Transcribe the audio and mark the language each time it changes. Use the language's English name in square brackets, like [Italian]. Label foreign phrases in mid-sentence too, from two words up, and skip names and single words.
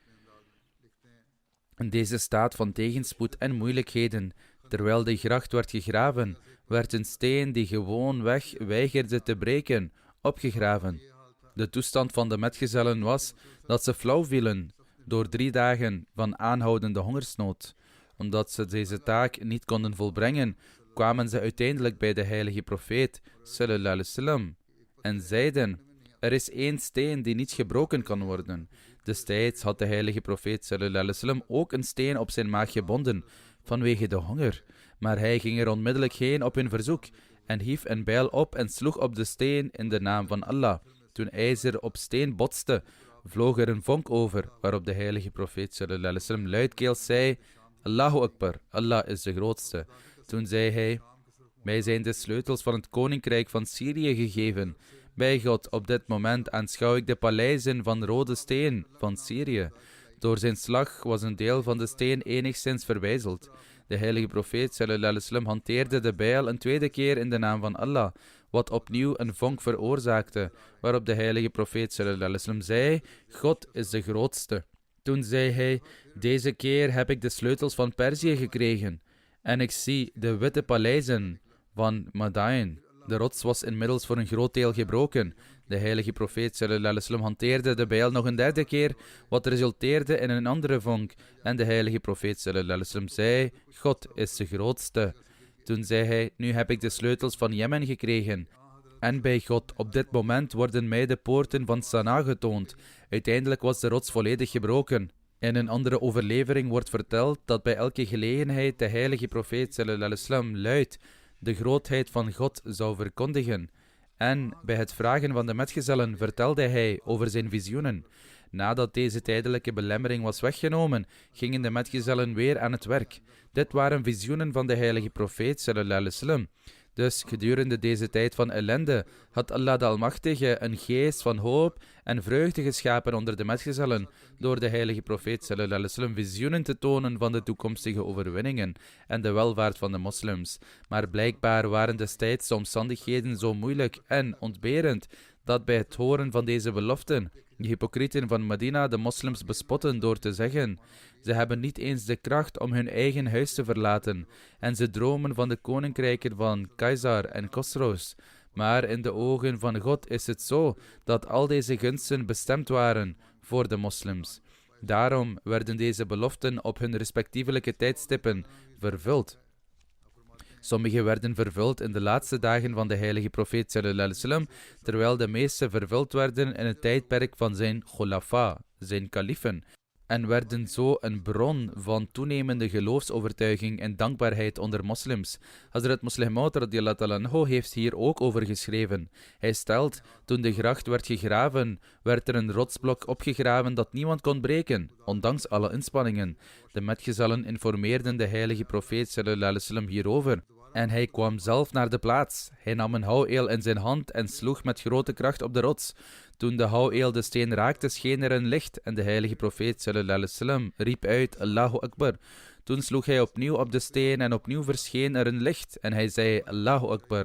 [Dutch] In deze staat van tegenspoed en moeilijkheden, terwijl de gracht werd gegraven, werd een steen die gewoonweg weigerde te breken, opgegraven. De toestand van de metgezellen was dat ze flauw vielen door 3 dagen van aanhoudende hongersnood. Omdat ze deze taak niet konden volbrengen, kwamen ze uiteindelijk bij de heilige profeet [Arabic] صلى الله عليه وسلم [Dutch] en zeiden: er is 1 steen die niet gebroken kan worden. Destijds had de heilige profeet [Arabic] صلى الله عليه وسلم [Dutch] ook een steen op zijn maag gebonden vanwege de honger, maar hij ging er onmiddellijk heen op hun verzoek en hief een bijl op en sloeg op de steen in de naam van Allah. Toen ijzer op steen botste, vloog er een vonk over, waarop de heilige profeet [Arabic] صلى الله عليه وسلم [Dutch] luidkeels zei: [Arabic] الله أكبر, [Dutch] Allah is de grootste. Toen zei hij: mij zijn de sleutels van het koninkrijk van Syrië gegeven. Bij God, op dit moment aanschouw ik de paleizen van rode steen van Syrië. Door zijn slag was een deel van de steen enigszins verwijzeld. De heilige profeet [Arabic] صلى الله عليه وسلم [Dutch] hanteerde de bijl een tweede keer in de naam van Allah, wat opnieuw een vonk veroorzaakte, waarop de heilige profeet [Arabic] صلى الله عليه وسلم [Dutch] zei: God is de grootste. Toen zei hij: deze keer heb ik de sleutels van Perzië gekregen en ik zie de witte paleizen van Madain. De rots was inmiddels voor een groot deel gebroken. De heilige profeet [Arabic] صلى الله عليه وسلم [Dutch] hanteerde de bijl nog een derde keer, wat resulteerde in een andere vonk. En de heilige profeet [Arabic] صلى الله عليه وسلم [Dutch] zei: God is de grootste. Toen zei hij: nu heb ik de sleutels van Jemen gekregen. En bij God, op dit moment worden mij de poorten van Sanaa getoond. Uiteindelijk was de rots volledig gebroken. In een andere overlevering wordt verteld dat bij elke gelegenheid de heilige profeet [Arabic] صلى الله عليه وسلم [Dutch] luid de grootheid van God zou verkondigen. En bij het vragen van de metgezellen vertelde hij over zijn visioenen. Nadat deze tijdelijke belemmering was weggenomen, gingen de metgezellen weer aan het werk. Dit waren visioenen van de heilige profeet [Arabic] صلى الله عليه وسلم. [Dutch] Dus gedurende deze tijd van ellende had Allah de Almachtige een geest van hoop en vreugde geschapen onder de metgezellen door de heilige profeet [Arabic] صلى الله عليه وسلم [Dutch] visioenen te tonen van de toekomstige overwinningen en de welvaart van de moslims. Maar blijkbaar waren destijds de omstandigheden zo moeilijk en ontberend dat bij het horen van deze beloften de hypocrieten van Medina de moslims bespotten door te zeggen: ze hebben niet eens de kracht om hun eigen huis te verlaten en ze dromen van de koninkrijken van Caesar en Khosrows. Maar in de ogen van God is het zo dat al deze gunsten bestemd waren voor de moslims. Daarom werden deze beloften op hun respectievelijke tijdstippen vervuld. Sommige werden vervuld in de laatste dagen van de heilige profeet [Arabic] صلى الله عليه وسلم, [Dutch] terwijl de meeste vervuld werden in het tijdperk van zijn khulafa, zijn kalifen, en werden zo een bron van toenemende geloofsovertuiging en dankbaarheid onder moslims. Hazrat Musleh Maud [Arabic] رضي الله تعالى عنه [Dutch] heeft hier ook over geschreven. Hij stelt: toen de gracht werd gegraven, werd er een rotsblok opgegraven dat niemand kon breken, ondanks alle inspanningen. De metgezellen informeerden de heilige profeet [Arabic] صلى الله عليه وسلم [Dutch] hierover. En hij kwam zelf naar de plaats. Hij nam een houweel in zijn hand en sloeg met grote kracht op de rots. Toen de houweel de steen raakte, scheen er een licht en de heilige profeet [Arabic] صلى الله عليه وسلم [Dutch] riep uit: [Arabic] الله أكبر. [Dutch] Toen sloeg hij opnieuw op de steen en opnieuw verscheen er een licht en hij zei: [Arabic] الله أكبر.